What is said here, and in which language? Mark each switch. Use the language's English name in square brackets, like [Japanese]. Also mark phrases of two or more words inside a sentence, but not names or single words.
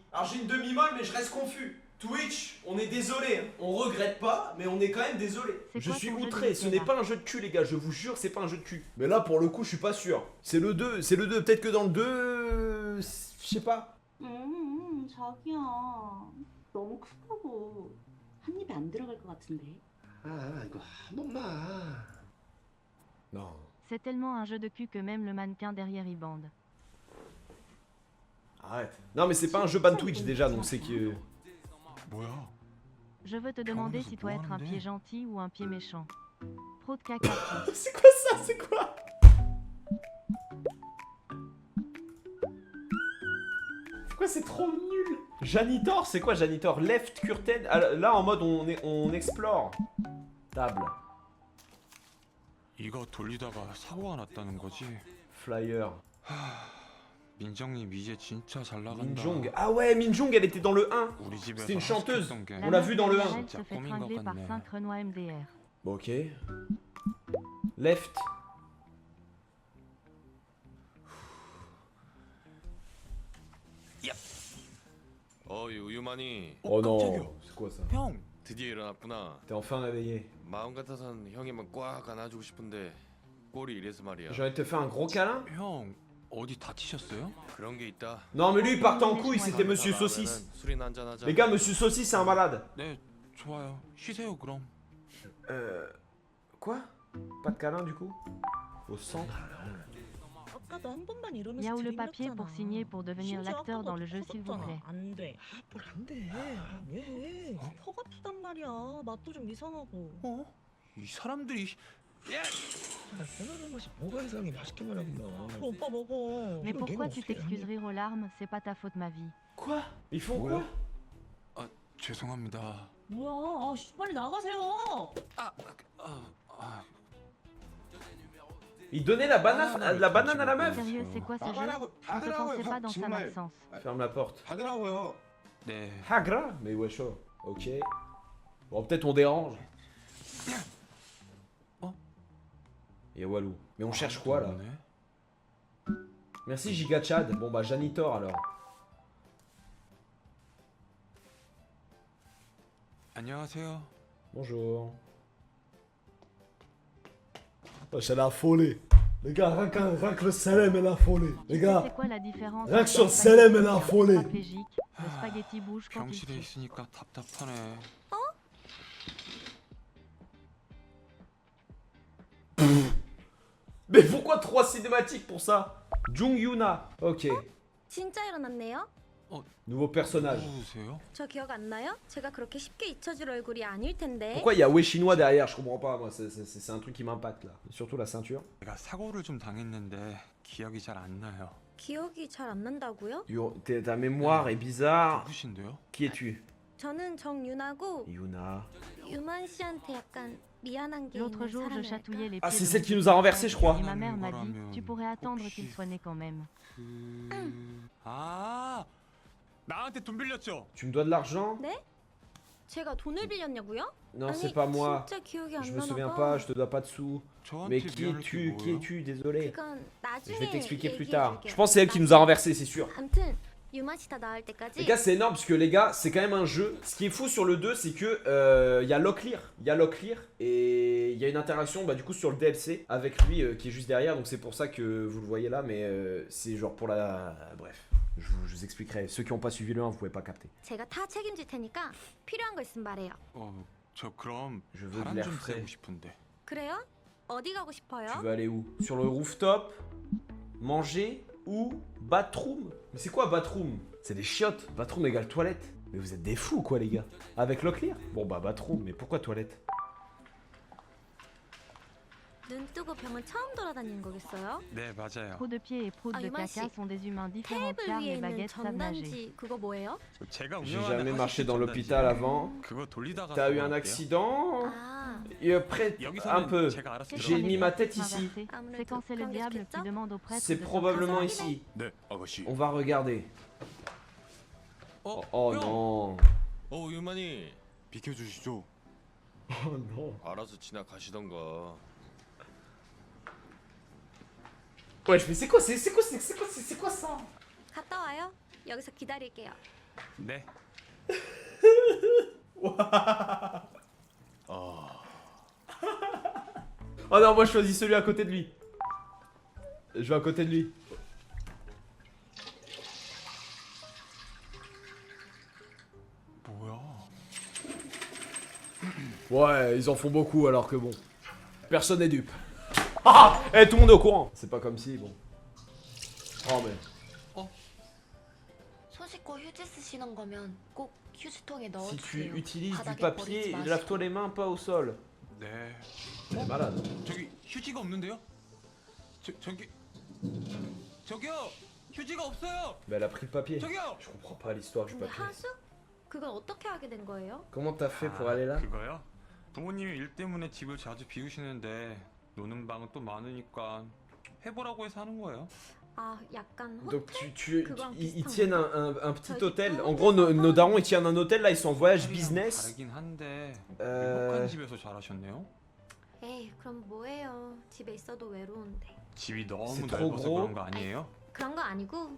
[French] Alors j'ai une demi-molle mais je reste confus. Twitch, on est désolé, hein. On regrette pas, mais on est quand même désolé. C'est Je quoi suis ton jeu de outré, ce n'est Nutella? pas un jeu de cul les gars, je vous jure c'est pas un jeu de cul. Mais là pour le coup je suis pas sûr. C'est le 2, peut-être que dans le 2... Je sais pas. [Korean] 자기야 너무 크다고 한 입에 안 들어갈 것 같은데. 아 이거 한 번만. [French] Non. C'est tellement un jeu de cul que même le mannequin derrière y bande. Arrête. Non mais c'est pas un jeu ban Twitch déjà, donc c'est que... [Korean] 뭐야? [French] Je veux te demander si toi être un pied gentil ou un pied méchant. Trop de caca. C'est quoi ça? C'est quoi? C'est quoi? C'est trop nul. Janitor, c'est quoi janitor? [English] Left curtain. [French] Ah, là en mode on explore. Table. [Korean] 이거 돌리다가 사고가 났다는 거지. [French] Flyer. [Korean] 민정님 이제 진짜 잘 나간다. [French] Minjong. Ah ouais, Minjong, elle était dans le 1. [Korean] 우리 집에서 [French] C'était une chanteuse. [Korean] 하숙했던 게 [French] On l'a vu dans le 1. Elle se [Korean] 진짜 [French] fait [Korean] 꿈인 것 [French] tringler par [Korean] 같네. [French] 5 Renois MDR. Bon, ok. Left. [Korean] 유만이 [French] Oh non. [Korean] 깜짝이야. [French] C'est quoi ça? [Korean] 형, 드디어 일어났구나. [French] T'es enfin réveillé. [Korean] 마음 같아선 형이만 꽉 안아주고 싶은데 꼴이 이래서 말이야. [French] J'ai envie de te faire un gros câlin? [Korean] 형 어디 다치셨어요? 그런 게 있다. [French] Non, mais lui il partait en couille, c'était Monsieur Saucisse. [Korean] 술이나 한잔 하자. [French] Les gars, Monsieur Saucisse c'est un malade. [Korean] 네, 좋아요. 쉬세요 그럼. [French] Quoi? Pas de câlin du coup? Au centre? [Korean] 아까도 한 번만 이러면서 [French] Il y a où le [Korean] 드림 [French] papier pour [Korean] 났잖아. [French] signer pour devenir [Korean] 심지어 [French] l'acteur dans [Korean] 아까도 [French] le jeu s'il vous [Korean] 터졌잖아. [French] plaît. [Korean] 안 돼. 뭘안 돼. 왜? 턱 아프단 말이야. 맛도 좀 이상하고. 어? 이 사람들이 편안한 것이 뭐가 이상해 맛있게만 하구나. 그럼 오빠 먹어. [French] Mais [Korean] 이런 [French] pourquoi [Korean] 게임 [French] tu [Korean] 어떻게 [French] t'excuses [Korean] 하니? [French] rire aux larmes? C'est pas ta faute ma vie. Quoi? Ils font quoi? [Korean] 죄송합니다. 뭐야? 빨리 나가세요. [French] Ils donnaient la banane à la meuf. Sérieux, c'est quoi ce jeu? On te pensait pas dans sa absence. Ferme la porte. [Korean] 하더라고요. 네. [French] Hagra? Mais ouais, chaud. Ok. Bon, peut-être on dérange. Oh. Et Walou. Mais on cherche quoi là? [Korean] 없네. [French] Merci Giga Chad. Bon bah Janitor alors. [Korean] 안녕하세요. [French] Bonjour. Oh, c'est la folie. Les gars, rien que le Salem est affolé. Les gars, C'est quoi la différence rien que entre sur le un Salem, spaghetti elle a affolé. paraplégique, le spaghetti bouge quand il [Korean] 병실에 [French] tue. [Korean] 있으니까 답답하네. [French] Mais pourquoi 3 cinématiques pour ça? Jung Yuna. Ok. [Korean] 진짜 일어났네요? [French] Nouveau personnage. [Korean] 누구세요? 저 기억 안 나요? 제가 그렇게 쉽게 잊혀질 얼굴이 아닐 텐데. [French] Pourquoi il y a Wei chinois derrière? Je comprends pas, moi. C'est un truc qui m'impacte là. Surtout la ceinture. [Korean] 제가 사고를 좀 당했는데 기억이 잘 안 나요. 기억이 잘 안 난다고요? [French] Ta mémoire est bizarre. [Korean] 누구신데요? [French] Qui es-tu? [Korean] 저는 정윤하고 [French] Yuna. [Korean] 유만 씨한테 약간 미안한 게 [French] L'autre [Korean] 있는 [French] jour, je [Korean] 사람이랄까? [French] chatouillais les Ah, pieds c'est de celle mon qui nous petit a renversé, je crois. Et ma mère m'a dit, Ramen. tu pourrais attendre [Korean] 혹시- [French] qu'il soit né quand même. [Korean] 아, 나한테 돈 빌렸죠? [French] Tu me dois de l'argent? [Korean] 제가 돈을 빌렸냐고요? [French] Non, [Korean] 아니, [French] c'est pas moi. [Korean] 진짜 기억이 안 [French] Je me [Korean] 나나 [French] souviens [Korean] 봐. [French] pas, je te dois pas de sous. [Korean] 저한테 [French] Mais qui [Korean] 미안할 게 [French] es-tu? Qui [Korean] 뭐예요? [French] es-tu? Désolé. [Korean] 그건 [French] Je [Korean] 나중에 [French] vais t'expliquer plus [Korean] 얘기해 [French] tard. [Korean] 줄게요. [French] Je pense que c'est elle qui nous a renversé, c'est sûr. [Korean] 아무튼 유만 씨 다 나을 때까지 [French] Les gars, c'est énorme parce que les gars, c'est quand même un jeu. Ce qui est fou sur le 2, c'est que il y a Locklear. Il y a Locklear et il y a une interaction du coup sur le DLC avec lui qui est juste derrière. Donc c'est pour ça que vous le voyez là, mais c'est genre pour la. Bref, je vous expliquerai. Ceux qui n'ont pas suivi le 1, vous pouvez pas capter. [Korean] 제가 다 책임질 테니까 필요한 거 있으면 말해요. 저 그럼 [French] Je veux de [Korean] 바람 [French] l'air [Korean] 좀 [French] frais. [Korean] 쐬고 싶은데. 그래요? 어디 가고 싶어요? [French] Tu veux aller où? Sur le rooftop? Manger? Ou bathroom? Mais c'est quoi bathroom? C'est des chiottes. Bathroom égale toilette. Mais vous êtes des fous quoi les gars. Avec Locklear? Bon bah bathroom, mais pourquoi toilette? [Korean] 눈 뜨고 병원 처음 돌아다니는 거겠어요? 네, 맞아요. [French] Prout de pied et prout Ah, de Yuma, caca si. sont des humains différents [Korean] 테이블 [French] car [Korean] 위에 [French] les [Korean] 있는 [French] baguettes savent nager. [Korean] 전단지 그거 뭐예요? 제가 [French] J'ai [Korean] 운영하는 [French] jamais marché [Korean] 하수식 [French] dans [Korean] 전단지예요. [French] l'hôpital avant. [Korean] 그거 돌리다가 [French] T'as eu un [Korean] 사고 [French] accident? [Korean] 아, [French] Près [Korean] 여기서는 [French] un peu. [Korean] 제가 알아서 [French] J'ai [Korean] 들어갈게요. [French] mis ma tête ici. Inversé. C'est quand c'est le [Korean] 그런 게 [French] diable [Korean] 좋겠죠? [French] qui demande au prêtre C'est de probablement sortir. ici. [Korean] 네, 아가씨. [French] On va regarder. Oh non. [Korean] 유만이 비켜주시죠. [French] Oh non. [Korean] 알아서 지나가시던가. [French] Ouais, mais c'est quoi ça? [Korean] 갔다 와요. 여기서 기다릴게요. 네. [French] Oh non, moi je choisis celui à côté de lui. Je vais à côté de lui. [Korean] 뭐야? [French] Ouais, ils en font beaucoup alors que bon. Personne n'est dupe. Ah! Eh, tout le monde est au courant. C'est pas comme si, bon. Oh mais. [Korean] 손 씻고 휴지 쓰시는 거면 꼭 휴지통에 [French] Si tu [Korean] 넣어주세요. [French] utilises du [Korean] 바닥에 [French] papier, [Korean] 버리지 마시고. [French] lave-toi les mains, pas au sol. [Korean] 네. [French] Elle est malade. [Korean] 저기 휴지가 없는데요? 저기요. 휴지가 없어요. [French] Mais elle a pris le papier. [Korean] 저기요. [French] Je comprends pas l'histoire du [Korean] 근데 [French] papier. [Korean] 하수? 그건 어떻게 하게 된 거예요? [French] Comment t'as fait pour aller là? [Korean] 그거요? 부모님이 일 때문에 집을 자주 비우시는데 노는 방은 또 많으니까 해보라고 해서 하는 거예요. 아, 약간 [French] Donc [Korean] 호텔? [French] ils tiennent un petit hôtel. En gros, nos darons ils tiennent un hôtel là, ils sont en voyage business. [Korean] 다르긴 한데 [French] Euh, [Korean] 행복한 집에서 자라셨네요. 에이, 그럼 뭐해요. 집에 있어도 외로운데. 집이 너무 [French] C'est trop [Korean] 넓어서 [French] gros. [Korean] 그런 거 아니에요? 그런 거 아니고